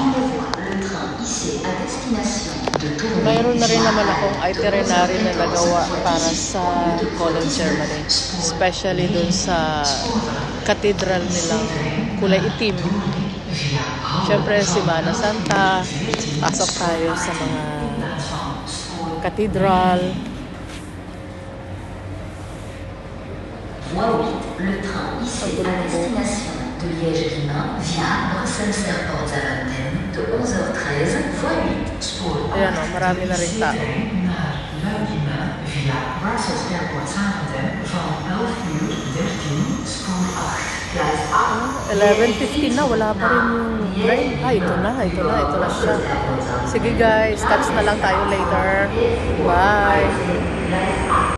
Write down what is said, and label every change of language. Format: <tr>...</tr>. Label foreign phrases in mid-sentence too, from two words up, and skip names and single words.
<tl>Mayroon na rin naman akong itinerary na nagawa para sa Cologne, Germany. Especially dun sa cathedral nilang kulay itim. Siyempre, Semana Santa, pasok tayo sa mga cathedral.</tl> <fr>Le train IC à destination de Liège-Guillemins via Bruxelles Airport Zaventem de 11h13 x 8 spoor 8.</fr> <tl>Ayan o, marami na rin tao.</tl> <nl>Luik-Guillemins via Brussels Airport Zaventem van 11:13 spoor 8.</nl> <de>Gleis 8.</de> <tl>11:15 na, wala pa rin yung train. Ito na siya. Sige guys, touch na lang tayo later. Bye!</tl>